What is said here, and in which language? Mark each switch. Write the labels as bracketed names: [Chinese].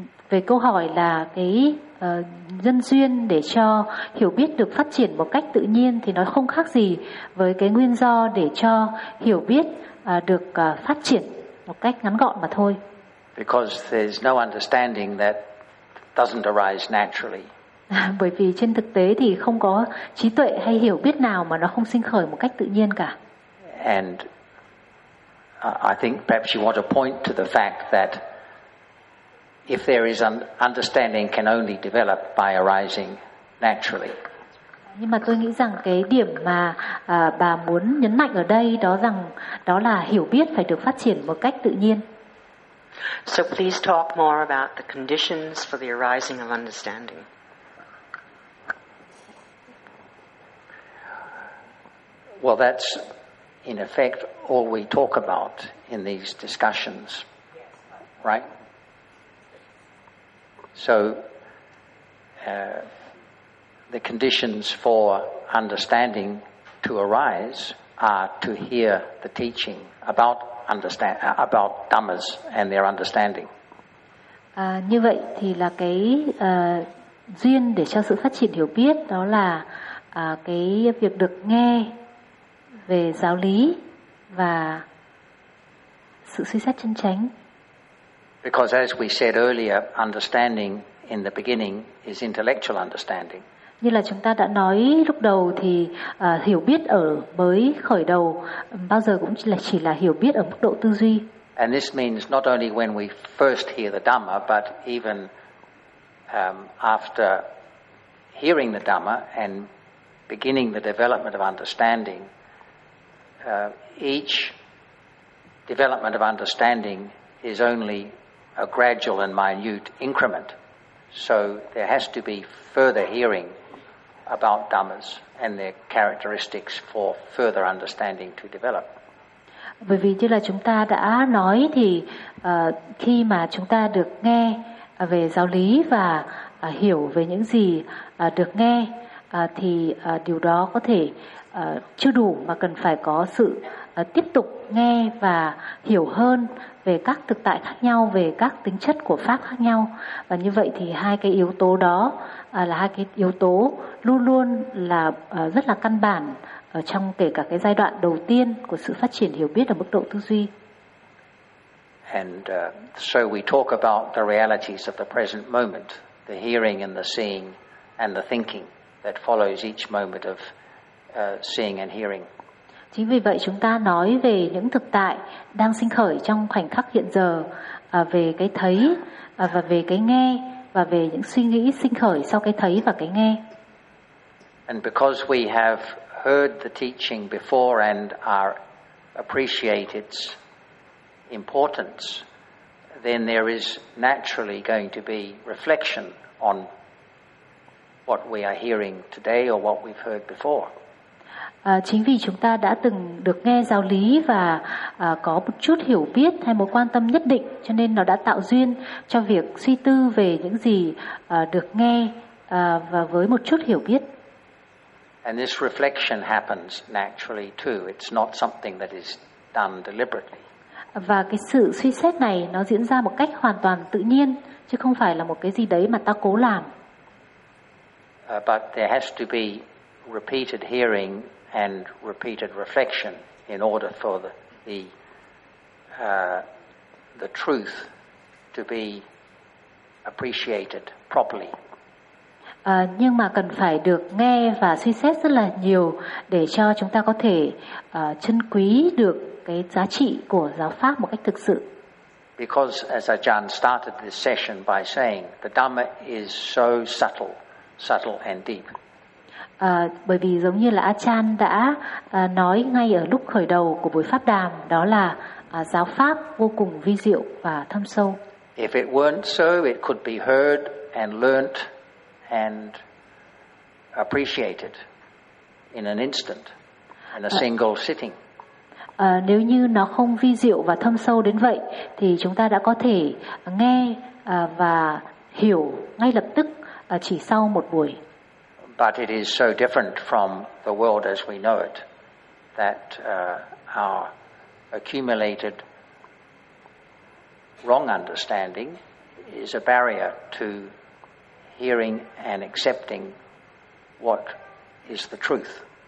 [Vietnamese] Về câu hỏi là cái nhân duyên để cho hiểu biết được phát triển một cách tự nhiên thì nó không khác gì với cái nguyên do để cho hiểu biết được phát triển một cách ngắn gọn mà thôi. [English] Because there's no understanding that doesn't arise naturally. [Vietnamese] Bởi vì trên thực tế thì không có trí tuệ hay hiểu biết nào mà nó không sinh khởi một cách tự nhiên cả. [English] And I think perhaps you want to point to the fact that if there is an understanding can only develop by arising naturally. [Vietnamese] Nhưng mà tôi nghĩ rằng cái điểm mà bà muốn nhấn mạnh ở đây đó rằng đó là hiểu biết phải được phát triển một cách tự nhiên. [English] So please talk more about the conditions for the arising of understanding. Well, that's in effect all we talk about in these discussions, right? So the conditions for understanding to arise are to hear the teaching about understand about dhammas and their understanding. [Vietnamese] Như vậy thì là cái duyên để cho sự phát triển hiểu biết đó là cái việc được nghe về giáo lý và sự suy xét chân chánh. [English] Because as we said earlier, understanding in the beginning is intellectual understanding. [Vietnamese] Như là chúng ta đã nói lúc đầu thì hiểu biết ở mới khởi đầu bao giờ cũng chỉ là hiểu biết ở mức độ tư duy. [English] And this means not only when we first hear the Dhamma, but even after hearing the Dhamma and beginning the development of understanding, each development of understanding is only a gradual and minute increment. So there has to be further hearing about dhammas and their characteristics for further understanding to develop. [Vietnamese] Bởi vì như là chúng ta đã nói thì khi mà chúng ta được nghe về giáo lý và hiểu về những gì được nghe thì điều đó có thể chưa đủ mà cần phải có sự tiếp tục nghe và hiểu hơn về các thực tại khác nhau, về các tính chất của pháp khác nhau. Và như vậy thì hai cái yếu tố đó là hai cái yếu tố luôn luôn là rất là căn bản ở trong kể cả cái giai đoạn đầu tiên của sự phát triển hiểu biết ở mức độ tư duy. [English] And so we talk about the realities of the present moment, the hearing and the seeing and the thinking that follows each moment of seeing and hearing. [Vietnamese] Chính vì vậy chúng ta nói về những thực tại đang sinh khởi trong khoảnh khắc hiện giờ, về cái thấy và về cái nghe và về những suy nghĩ sinh khởi sau cái thấy và cái nghe. [English] And because we have heard the teaching before and are appreciate its importance, then there is naturally going to be reflection on what we are hearing today or what we've heard before. [Vietnamese] Chính vì chúng ta đã từng được nghe giáo lý và có một chút hiểu biết hay một quan tâm nhất định, cho nên nó đã tạo duyên cho việc suy tư về những gì được nghe và với một chút hiểu biết. [English] And this reflection happens naturally too. It's not something that is done deliberately. [Vietnamese] Và cái sự suy xét này nó diễn ra một cách hoàn toàn tự nhiên, chứ không phải là một cái gì đấy mà ta cố làm. [English] But there has to be repeated hearing and repeated reflection in order for the truth to be appreciated properly. [Vietnamese] Nhưng mà cần phải được nghe và suy xét rất là nhiều để cho chúng ta có thể trân quý được cái giá trị của giáo pháp một cách thực sự. [English] Because as Ajahn started this session by saying, the Dhamma is so subtle and deep. [Vietnamese] Bởi vì giống như là Ajahn đã nói ngay ở lúc khởi đầu của buổi pháp đàm, đó là giáo pháp vô cùng vi diệu và thâm sâu. [English] If it weren't so, it could be heard and learnt and appreciated in an instant, in a single sitting. [Vietnamese] Nếu như nó không vi diệu và thâm sâu đến vậy, thì chúng ta đã có thể nghe và hiểu ngay lập tức chỉ sau một buổi. [English] But it is so different from the world as we know it that our accumulated wrong understanding is a barrier to hearing and accepting what is the truth.